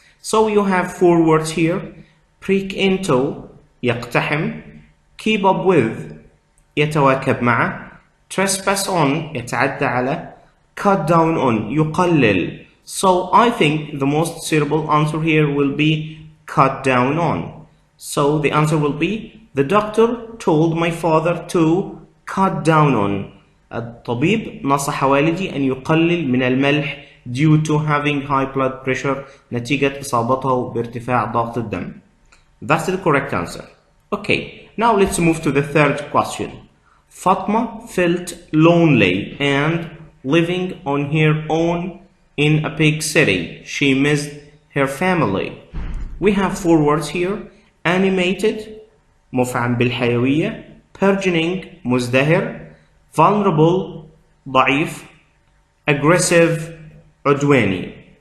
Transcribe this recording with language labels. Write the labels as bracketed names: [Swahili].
[English] So you have 4 words here. Prick into [Arabic] يقتحم, [English] keep up with [Arabic] يتواكب مع, [English] trespass on [Arabic] يتعدى على, [English] cut down on [Arabic] يقلل. [English] So I think the most suitable answer here will be cut down on. So the answer will be, the doctor told my father to cut down on. [Arabic] الطبيب نصح والدي أن يقلل من الملح [English] due to having high blood pressure [Arabic] نتيجة إصابته بارتفاع ضغط الدم. [English] That's the correct answer. Okay, now let's move to the third question. Fatma felt lonely and living on her own in a big city. She missed her family. We have 4 words here: animated [Arabic] مفعم بالحيوية، [English] burgeoning [Arabic] مزدهر، [English] vulnerable [Arabic] ضعيف، [English] aggressive [Arabic] عدواني.